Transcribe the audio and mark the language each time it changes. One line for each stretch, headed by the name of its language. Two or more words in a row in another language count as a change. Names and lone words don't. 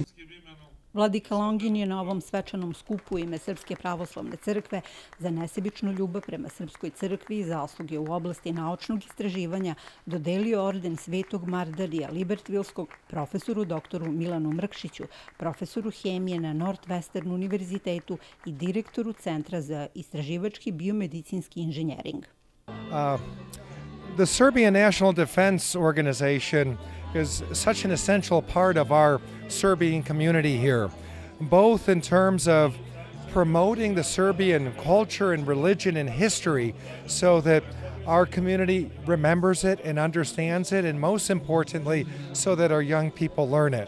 Serbian: Vladika Longin je na ovom svečanom skupu u ime Srpske pravoslavne crkve za nesebičnu ljubav prema Srpskoj crkvi i zasluge u oblasti naučnog istraživanja dodelio orden Svetog Mardarija Libertvilskog profesoru doktoru Milanu Mrkšiću, profesoru hemije na Northwestern univerzitetu i direktoru Centra za istraživački biomedicinski inženjering.
English: The Serbian National Defense Organization is such an essential part of our Serbian community here, both in terms of promoting the Serbian culture and religion and history so that our community remembers it and understands it, and most importantly, so that our young people learn it.